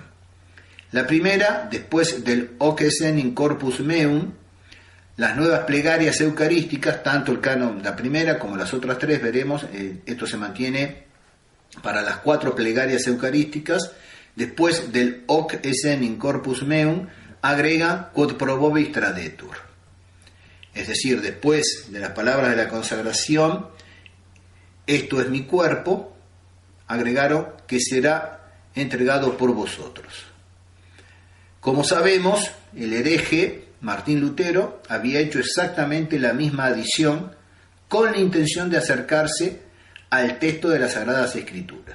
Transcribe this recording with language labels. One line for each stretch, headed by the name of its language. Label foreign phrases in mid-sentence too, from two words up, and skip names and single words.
Spanish: La primera, después del
Latin: Hoc Essen in Corpus Meum,
Spanish: las nuevas plegarias eucarísticas, tanto el canon, la primera como las otras 3, veremos, esto se mantiene para las 4 plegarias eucarísticas. Después del
Latin: Hoc Essen in Corpus Meum,
Spanish: agregan
Latin: Quod pro vobis tradetur.
Spanish: Es decir, después de las palabras de la consagración, esto es mi cuerpo, agregaron que será entregado por vosotros. Como sabemos, el hereje Martín Lutero había hecho exactamente la misma adición con la intención de acercarse al texto de las Sagradas Escrituras.